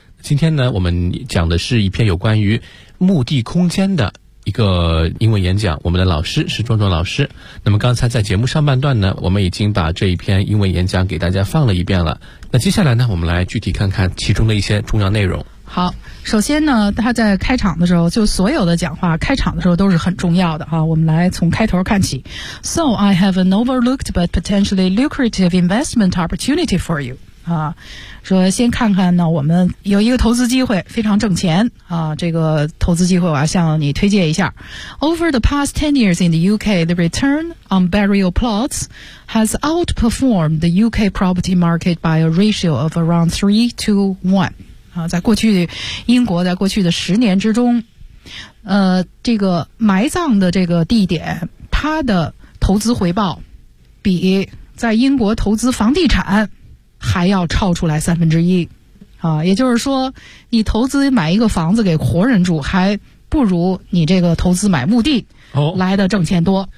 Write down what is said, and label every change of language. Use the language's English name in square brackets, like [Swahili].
[Chinese] 今天呢，我们讲的是一篇有关于墓地空间的一个英文演讲，我们的老师是壮壮老师。那么刚才在节目上半段呢，我们已经把这一篇英文演讲给大家放了一遍了。那接下来呢，我们来具体看看其中的一些重要内容。好，首先呢，他在开场的时候，就所有的讲话开场的时候都是很重要的哈。我们来从开头看起。 [English] So I have an overlooked but potentially lucrative investment opportunity for you. [Chinese] 啊，说先看看呢，我们有一个投资机会，非常挣钱啊。这个投资机会我要向你推荐一下。 [English] Over the past 10 years in the UK, the return on burial plots has outperformed the UK property market by a ratio of around 3-1. [Chinese] 啊，在过去英国在过去的十年之中，这个埋葬的这个地点，它的投资回报比在英国投资房地产还要超出来三分之一啊，也就是说你投资买一个房子给活人住还不如你这个投资买墓地来的挣钱多、